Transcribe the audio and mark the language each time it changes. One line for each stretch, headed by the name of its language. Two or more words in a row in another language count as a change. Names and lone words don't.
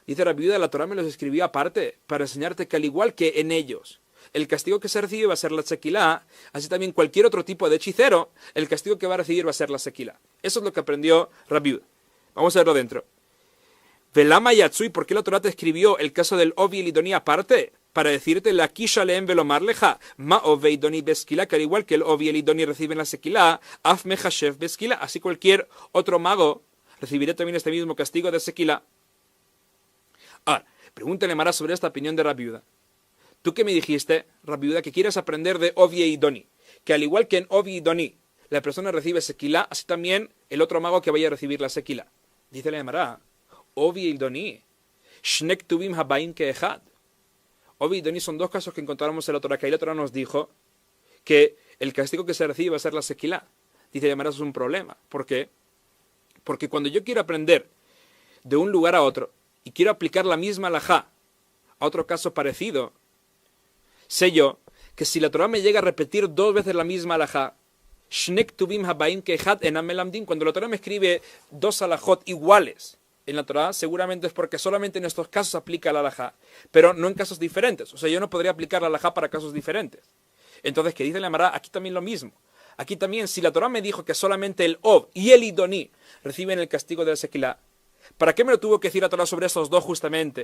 Spanish: Dice Rabbi Yehuda, la Torah me los escribió aparte, para enseñarte que al igual que en ellos, el castigo que se recibe va a ser la sequilá, así también cualquier otro tipo de hechicero, el castigo que va a recibir va a ser la sequilá. Eso es lo que aprendió Rabbi Yehuda. Vamos a verlo dentro.
Hebrew: Velama Yatsui,
Spanish: ¿por qué la Torah te escribió el caso del Ovi y el Idoni aparte? Para decirte,
Hebrew: la Kisha leem velomar leja, ma Ove Idoni beskila,
Spanish: que al igual que el Ovi y el Idoni reciben la sequilá,
Hebrew: af mechashev beskila,
Spanish: así cualquier otro mago recibirá también este mismo castigo de sequilá. Ahora, pregúntale Mara sobre esta opinión de Rabbi Yehuda. Tú que me dijiste, Rabbi Yehuda, que quieres aprender de Ovi e Idoni, que al igual que en Ovi y Idoni la persona recibe sequilá, así también el otro mago que vaya a recibir la sequilá. Dice la Mara,
Hebrew: Ovi e Idoni, shnek tuvim habaim keechad.
Spanish: Ovi y Idoni son dos casos que encontramos en la Torah, que ahí la Torah nos dijo que el castigo que se recibe va a ser la sequilá. Dice la Mara, eso es un problema. ¿Por qué? Porque cuando yo quiero aprender de un lugar a otro y quiero aplicar la misma halajá a otro caso parecido, sé yo que si la Torah me llega a repetir dos veces la misma halajá,
Hebrew: shnek tuvim habaim keechad enam melamdim,
Spanish: cuando la Torah me escribe dos halajot iguales en la Torah, seguramente es porque solamente en estos casos aplica la halajá, pero no en casos diferentes. O sea, yo no podría aplicar la halajá para casos diferentes. Entonces, que dice la Mara, aquí también lo mismo. Aquí también, si la Torah me dijo que solamente el Ov y el Idoni reciben el castigo de la sequilá, ¿para qué me lo tuvo que decir la Torah sobre esos dos justamente?